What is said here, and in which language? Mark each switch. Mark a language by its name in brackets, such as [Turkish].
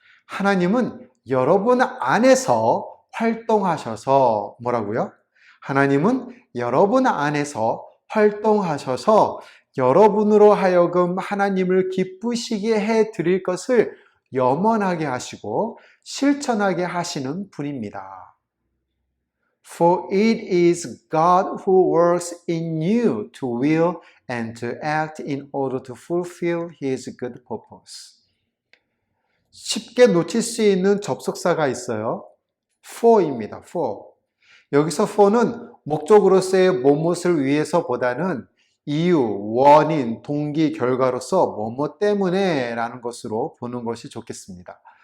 [Korean] 하나님은 여러분 안에서 활동하셔서 뭐라고요? 하나님은 여러분 안에서 활동하셔서 여러분으로 하여금 하나님을 기쁘시게 해 드릴 것을 염원하게 하시고 실천하게 하시는 분입니다. [English] For it is God who works in you to will and to act in order to fulfill His good purpose. [Korean] 쉽게 놓칠 수 있는 접속사가 있어요. for입니다. for. 여기서 for는 목적으로서의 무엇을 위해서보다는 이유, 원인, 동기, 결과로서 뭐뭐 때문에 라는 것으로 보는 것이 좋겠습니다.